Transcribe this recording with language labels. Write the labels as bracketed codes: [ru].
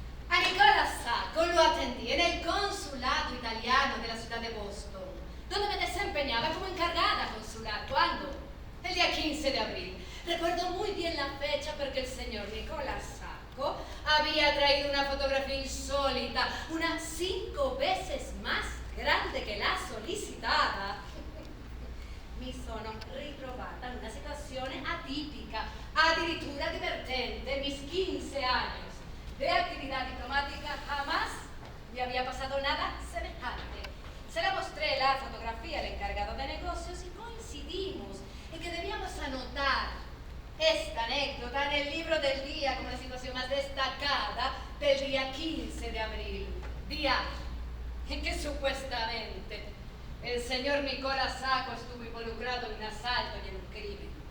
[es] A Nicolás Sacco lo atendí en el consulado italiano de la ciudad de Boston, donde me desempeñaba como encargada consular. ¿Cuándo? El día 15 de abril. Recuerdo muy bien la fecha porque el señor Nicolás Sacco había traído una fotografía insólita, unas 5 veces más grande [it] che la sollecitata. Mi sono ritrovata in una situazione atipica, addirittura divertente. [es] En mis 15 años de actividad diplomática jamás me había pasado nada semejante. Se la mostré la fotografía al encargado de negocios y coincidimos en que debíamos anotar esta anécdota en el libro del día como la situación más destacada del día 15 de abril, día en que supuestamente el señor Nicolás Sacco estuvo involucrado en un asalto y en un crimen.